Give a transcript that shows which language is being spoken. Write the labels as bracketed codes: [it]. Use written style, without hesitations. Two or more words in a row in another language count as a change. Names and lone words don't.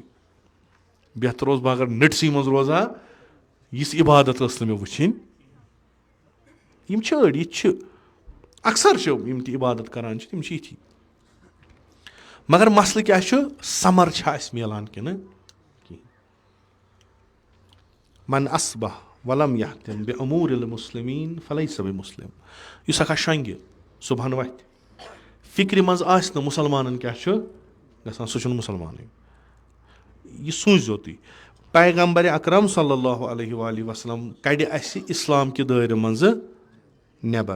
[ks] بہتر اوس بہٕ اگر نٔٹسٕے منٛز روزٕ ہا یِژھ عبادت ٲس نہٕ مےٚ وٕچھِنۍ. یِم چھِ أڑۍ یِتہِ چھِ اکثر چھِ یِم تہِ عبادت کران چھِ تِم چھِ یِتھی. مگر مسلہٕ کیاہ چھُ سمر چھا اَسہِ مِلان کِنہٕ کِہینۍ. [ar] من اصبح ولم یحتم بِاموٗرِ المسلمیٖن فلیسَ بِمُسلِم. [ks] یُس ہٮ۪کان شۄنٛگہِ صبحن وتھِ فِکرِ منٛز آسہِ نہٕ مُسلمانن کیاہ چھُ گژھان سُہ چھُنہٕ مُسلمانٕے. یہِ سوٗنٛچزیو تُہۍ پیغمبرِ اکرم [ar] صلی اللہ علیہ وسلم [ks] کڑِ اسہِ اسلام کہِ دٲیرٕ منٛزٕ نٮ۪بر.